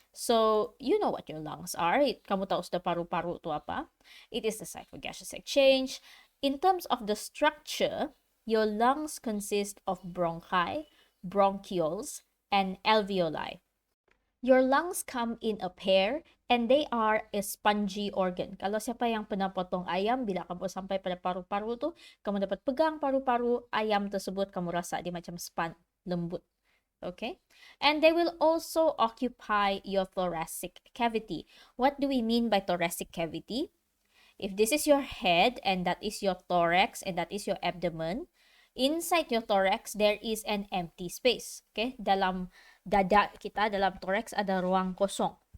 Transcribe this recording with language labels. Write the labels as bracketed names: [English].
[English] So you know what your lungs are. [Malay] Kamu tahu sudah paru-paru itu apa? [English] It is the site for gaseous exchange. In terms of the structure, your lungs consist of bronchi, bronchioles, and alveoli. Your lungs come in a pair and they are a spongy organ. [Malay] Kalau siapa yang pernah potong ayam, bila kamu sampai pada paru-paru tu, kamu dapat pegang paru-paru ayam tersebut, kamu rasa dia macam sponge, lembut. [English] Okay? And they will also occupy your thoracic cavity. What do we mean by thoracic cavity? If this is your head and that is your thorax and that is your abdomen, inside your thorax, there is an empty space. [Malay] Okay? Dalam dada kita, dalam thorax, ada ruang kosong.